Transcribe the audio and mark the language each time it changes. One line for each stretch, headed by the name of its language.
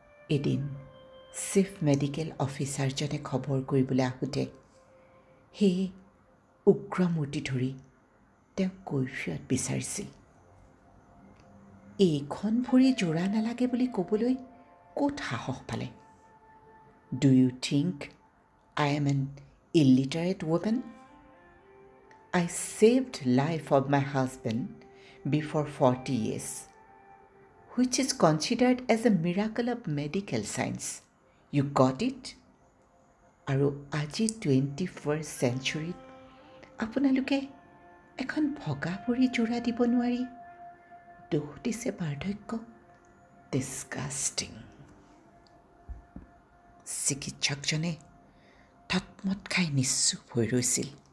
Assamese: এদিন chief medical অফিচাৰজনে খবৰ কৰিবলৈ আহোঁতে সেই উগ্ৰমূৰ্তি ধৰি তেওঁক কৈফিয়ত বিচাৰিছিল। এইখন ভৰি যোৰা নালাগে বুলি ক'বলৈ ক'ত সাহস পালে?
English: Do you think I am an illiterate woman? I saved life of my husband before 40 years, which is considered as a miracle of medical science. You got it?
Assamese: আৰু আজি
English: 21st century
Assamese: ত আপোনালোকে এখন ভগা ভৰি যোৰা দিব নোৱাৰি দোষ দিছে বাৰ্ধক্য।
English: ডিছকাষ্টিং।
Assamese: চিকিৎসকজনে থতমত খাই নিশ্চুপ হৈ ৰৈছিল।